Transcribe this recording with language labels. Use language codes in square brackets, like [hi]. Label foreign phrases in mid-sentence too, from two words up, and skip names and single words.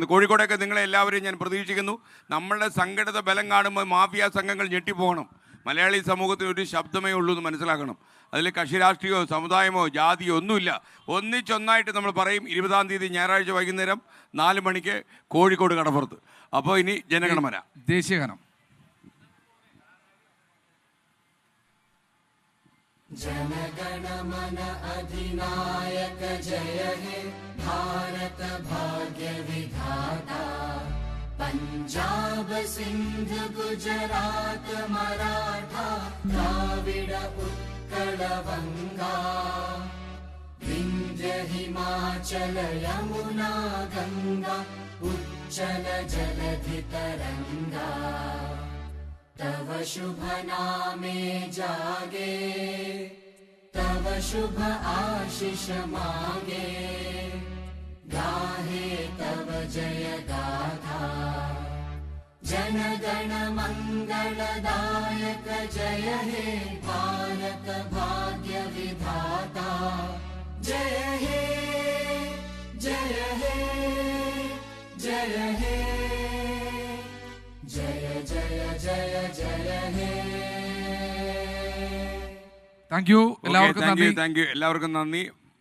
[ml] കോഴിക്കോടൊക്കെ നിങ്ങളെ എല്ലാവരെയും ഞാൻ പ്രതീക്ഷിക്കുന്നു. നമ്മളുടെ സംഘടിത ബലം കാണുമ്പോൾ മാഫിയ സംഘങ്ങൾ ഞെട്ടിപ്പോകണം. മലയാളി സമൂഹത്തിന് ഒരു ശബ്ദമേ ഉള്ളൂ എന്ന് മനസ്സിലാക്കണം. അതിൽ കക്ഷി രാഷ്ട്രീയമോ സമുദായമോ ജാതിയോ ഒന്നുമില്ല. ഒന്നിച്ചൊന്നായിട്ട് നമ്മൾ പറയും. 20-ാം തീയതി ഞായറാഴ്ച വൈകുന്നേരം 4 മണിക്ക് കോഴിക്കോട് കടപ്പുറത്ത്. അപ്പോൾ ഇനി ജനഗണമന ദേശീയഗാനം. [bn] জনগণমন অধিনায়ক জয় হে ভারত ভাগ্য বিধাতা পঞ্জাব সিন্ধ গুজরাট মরাঠা দ্রাবিড় উৎকল গঙ্গা বিন্ধ্য হিমাচল যমুনা গঙ্গা উচ্ছল জলধি তরঙ্গ তব শুভ নামে জাগে তব শুভ আশিস মাগে গাহে তব জয় গাথা জনগণ মঙ্গলদায়ক জয় হে ভারত ভাগ্য বিধাতা জয় হে জয় হে জয় হে জয় জয় জয় জয় হে. [en] thank you. [ml] എല്ലാവർക്കും നന്ദി.